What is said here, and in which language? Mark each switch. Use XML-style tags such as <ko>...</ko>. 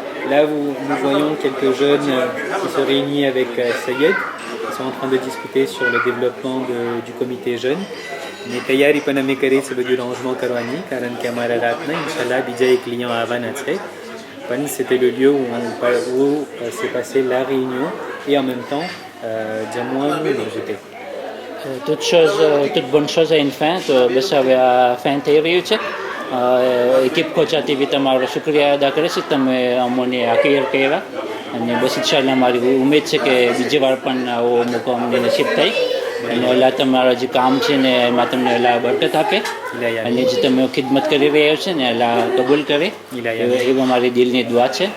<fr>Là, nous voyons quelques jeunes qui se réunissent avec Sayed. Ils sont en train de discuter sur le développement du comité jeune.</fr> <gu>Mais તૈયારી પણ અમે કરી છે બધું rangement કરવાની કારણ કે અમારા રાતના ઇન્શાલ્લાહ બીજા એક ક્લિયન્ટ આવવાના છે.</gu> <fr>પણ c'était le lieu où s'est passée la réunion et en même temps</fr> <gu>જમવાનું</gu> <fr>j'étais. toute bonne chose a une fin,</fr> <gu>તો બસ હવે આ fin થઈ રહ્યું છે. એકિપ કોચા ટીવી તમારો શુક્રિયા અદા કરે છે, તમે અમોને આ ક્લિયર કર્યા અને બસ ઇન્શાલ્લાહ મારી ઉમેદ છે કે બીજી વાર પણ આવો મોકો અમને નસીબ થાય અને અલ્લાહ તમારા જે કામ છે ને એમાં તમને અલ્લાહ બરકત આપે અને જે તમે ખિદમત કરી રહ્યા છો ને અલ્લાહ કબૂલ કરે એવા મારી દિલની દુઆ છે.</gu>